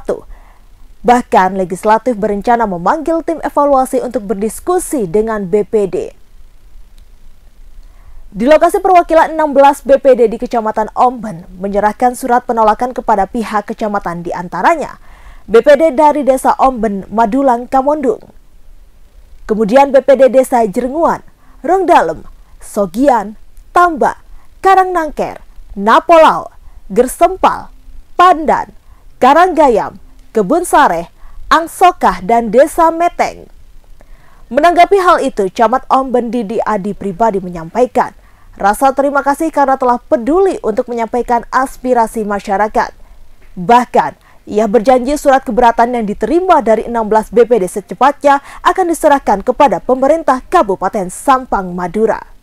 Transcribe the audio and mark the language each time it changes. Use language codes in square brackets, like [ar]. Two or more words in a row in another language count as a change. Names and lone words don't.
[id] Bahkan, legislatif berencana memanggil tim evaluasi untuk berdiskusi dengan BPD. Di lokasi perwakilan 16 BPD di Kecamatan Omben menyerahkan surat penolakan kepada pihak kecamatan, di antaranya BPD dari Desa Omben, Madulang, Kamondung. Kemudian BPD Desa Jernguan, Rongdalem, Sogian, Tamba, Karangnangker, Napolau, Gersempal, Pandan, Karanggayam, Kebun Sareh, Angsokah, dan Desa Meteng. Menanggapi hal itu, Camat Omben Didi Adi pribadi menyampaikan rasa terima kasih karena telah peduli untuk menyampaikan aspirasi masyarakat. Bahkan, ia berjanji surat keberatan yang diterima dari 16 BPD secepatnya akan diserahkan kepada pemerintah Kabupaten Sampang, Madura.